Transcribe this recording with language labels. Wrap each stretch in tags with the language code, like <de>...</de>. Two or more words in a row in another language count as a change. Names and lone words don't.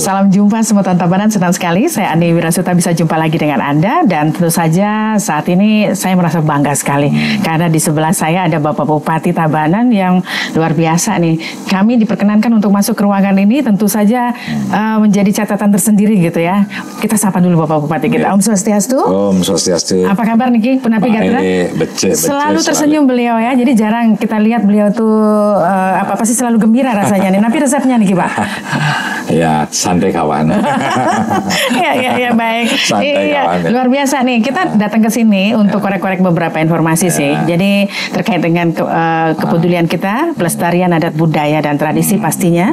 <id>Salam jumpa semua Tabanan, senang sekali saya Andi Wirasuta bisa jumpa lagi dengan Anda. Dan tentu saja saat ini saya merasa bangga sekali karena di sebelah saya ada Bapak Bupati Tabanan yang luar biasa nih. Kami diperkenankan untuk masuk ke ruangan ini tentu saja menjadi catatan tersendiri gitu ya. Kita sapa dulu Bapak Bupati kita.</id> <ban>Om Swastiastu. Om Swastiastu.</ban> <id>Apa kabar Niki?</id> <ban>Penapi Gatra?</ban> <id>Selalu tersenyum beliau ya. Jadi jarang kita lihat beliau tuh pasti selalu gembira rasanya nih. Tapi resepnya Niki Pak? Ya santai kawan. ya baik. Santai kawan. Ya. Luar biasa nih. Kita datang ke sini untuk korek-korek beberapa informasi sih. Jadi terkait dengan kepedulian kita, pelestarian adat budaya dan tradisi pastinya.</id>